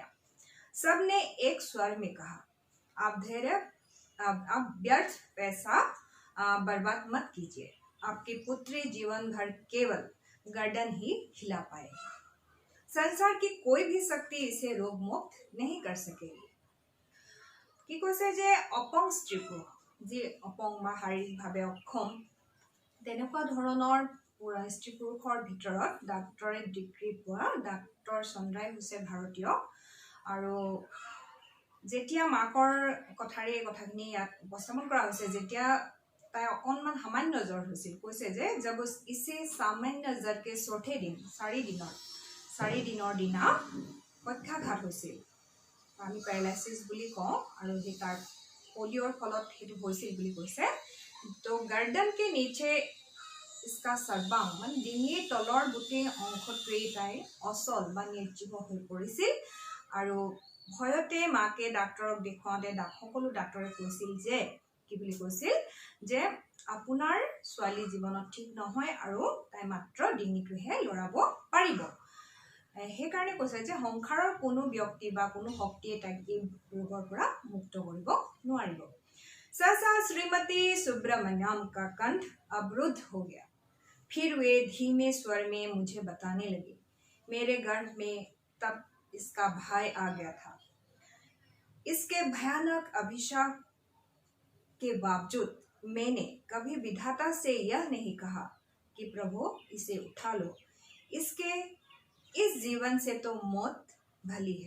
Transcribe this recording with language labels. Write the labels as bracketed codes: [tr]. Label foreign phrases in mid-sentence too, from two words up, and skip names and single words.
[hi] सबने एक स्वर में कहा, आप व्यर्थ पैसा बर्बाद मत कीजिए, आपकी पुत्री जीवन भर केवल गर्दन ही हिला पाएगी। संसार की कोई भी शक्ति इसे रोग मुक्त नहीं कर सकेगी। [as] কি কৈছে যে অপং স্ত্ৰী পুৰুষ, যি অপং বা শাৰীৰিকভাৱে অক্ষম, তেনেকুৱা ধৰণৰ স্ত্ৰী পুৰুষৰ ভিতৰত ডাক্তৰেট ডিগ্ৰী পোৱা ডাক্তৰ চন্দ্ৰাই হৈছে ভাৰতীয়। আৰু যেতিয়া মাকৰ কথাৰে কথাখিনি ইয়াত উপস্থাপন কৰা হৈছে, যেতিয়া তাই অকণমান সামান্য জ্বৰ হৈছিল, কৈছে যে [hi] जब इसे सामान्य ज्वर के चौथे दिन, [as] 4 দিনৰ দিনা পক্ষাঘাত হৈছিল, আমি পেৰালাইচিছ বুলি কওঁ, আৰু সেই তাৰ পলিঅ'ৰ ফলত সেইটো হৈছিল বুলি কৈছে। তো [hi] गर्दन के नीचे इसका सर्वांग [as] মানে ডিঙিৰ তলৰ গোটেই অংশটোৱেই তাই অচল বা নিৰ্জীৱ হৈ পৰিছিল। আৰু ভয়তে মাকে ডাক্তৰক দেখুৱাওঁতে সকলো ডাক্তৰে কৈছিল যে কি বুলি কৈছিল যে আপোনাৰ ছোৱালী জীৱনত ঠিক নহয় আৰু তাই মাত্ৰ ডিঙিটোহে লৰাব পাৰিব। সেইকাৰণে কৈছে যে সংসাৰৰ কোনো ব্যক্তি বা কোনো শক্তিয়ে তাইক এই ৰোগৰ পৰা মুক্ত কৰিব নোৱাৰিব। [hi] सहसा श्रीमती सुब्रमण्यम का कंठ अवरुद्ध हो गया। फिर वे धीमे स्वर में मुझे बताने लगे, मेरे गर्भ में तब इसका भाई आ गया था। इसके भयानक अभिशाप के बावजूद मैंने कभी विधाता से यह नहीं कहा कि प्रभु इसे उठा लो, इसके इस जीवन से तो मौत भली है।